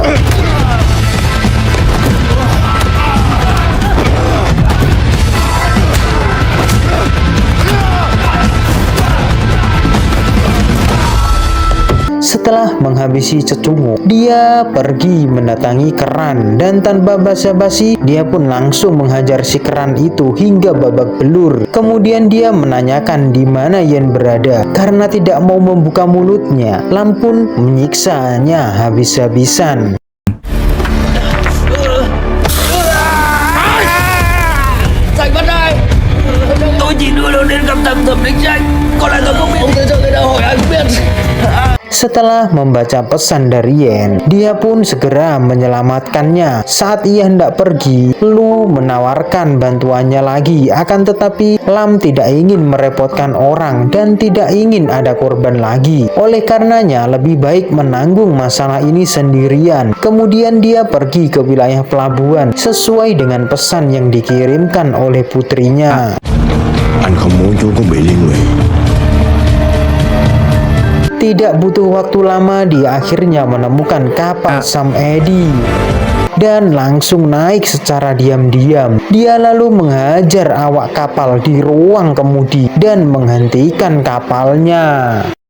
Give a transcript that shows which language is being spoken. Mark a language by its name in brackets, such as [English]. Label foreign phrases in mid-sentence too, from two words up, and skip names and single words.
[Indonesian] Setelah menghabisi cecunguk, dia pergi mendatangi Keran dan tanpa basa-basi dia pun langsung menghajar si Keran itu hingga babak belur. Kemudian dia menanyakan di mana Yen berada. Karena tidak mau membuka mulutnya, Lam pun menyiksanya habis-habisan. [Vietnamese] Tôi chỉ đưa nó đến gặp thẩm thẩm định danh, còn lại tôi không biết. Ông sẽ cho người ta hỏi ai cũng biết. [Indonesian] Setelah membaca pesan dari Yen, dia pun segera menyelamatkannya. Saat ia hendak pergi, Lu menawarkan bantuannya lagi. Akan tetapi Lam tidak ingin merepotkan orang dan tidak ingin ada korban lagi. Oleh karenanya lebih baik menanggung masalah ini sendirian. Kemudian dia pergi ke wilayah pelabuhan sesuai dengan pesan yang dikirimkan oleh putrinya. [Vietnamese] Anh không muốn chú có bị liên lụy. [Indonesian] Tidak butuh waktu lama, dia akhirnya menemukan kapal Sam Eddy dan langsung naik secara diam-diam. Dia lalu menghajar awak kapal di ruang kemudi dan menghentikan kapalnya.